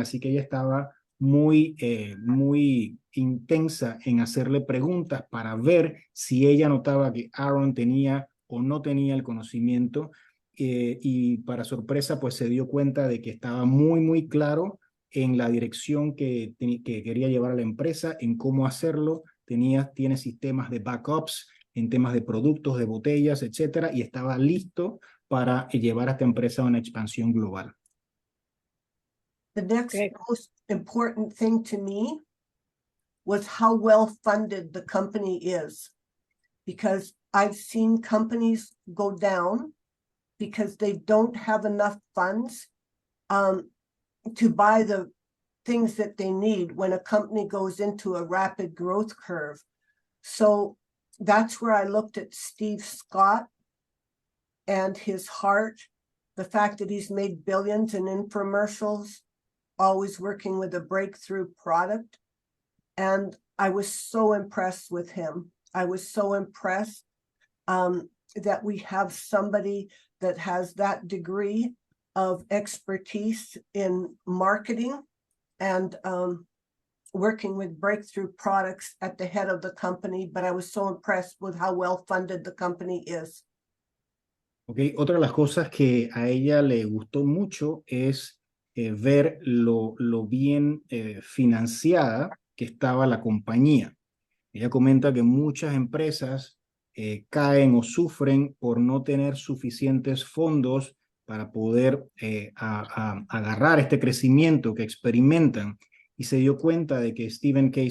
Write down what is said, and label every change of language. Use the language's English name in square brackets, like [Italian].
[Spanish] Así que ella estaba muy intensa en hacerle preguntas para ver si ella notaba que Aaron tenía o no tenía el conocimiento, y para sorpresa pues se dio cuenta de que estaba muy claro en la dirección que quería llevar a la empresa, en cómo hacerlo. Tiene sistemas de backups en temas de productos, de botellas, etcétera, y estaba listo para llevar a esta empresa a una expansión global. [English] The next most important thing to me was how well funded the company is, because I've seen companies go down because they don't have enough funds to buy the things that they need when a company goes into a rapid growth curve. So that's where I looked at Steve Scott and his heart, the fact that he's made billions in infomercials, always working with a breakthrough product. And I was so impressed with him. I was so impressed that we have somebody that has that degree of expertise in marketing and working with breakthrough products at the head of the company. But I was so impressed with how well funded the company is. Okay. [Spanish] Otra de las cosas que a ella le gustó mucho es ver lo bien financiada que estaba la compañía. Ella comenta que muchas empresas caen o sufren por no tener suficientes fondos para poder agarrar este crecimiento que experimentan, y se dio cuenta de que Stephen K.